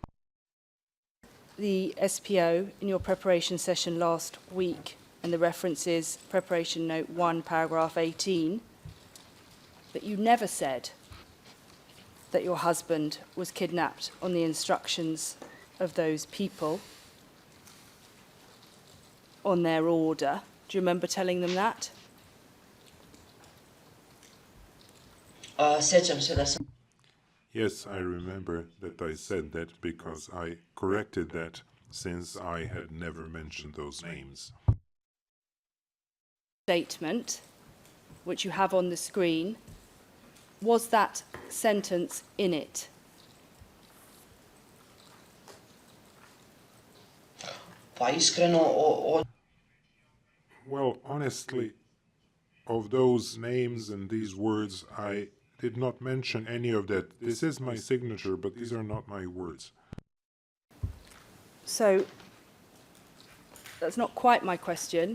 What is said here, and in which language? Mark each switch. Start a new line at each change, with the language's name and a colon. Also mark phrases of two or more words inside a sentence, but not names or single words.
English: The SPO in your preparation session last week, and the reference is preparation note 1, paragraph 18, that you never said that your husband was kidnapped on the instructions of those people on their order. Do you remember telling them that?
Bosnian: Sjećam se da sam.
English: Yes, I remember that I said that because I corrected that since I had never mentioned those names. Statement, which you have on the screen, was that sentence in it?
Bosnian: Pa iskreno
English: Well, honestly, of those names and these words, I did not mention any of that. This is my signature, but these are not my words. So that's not quite my question.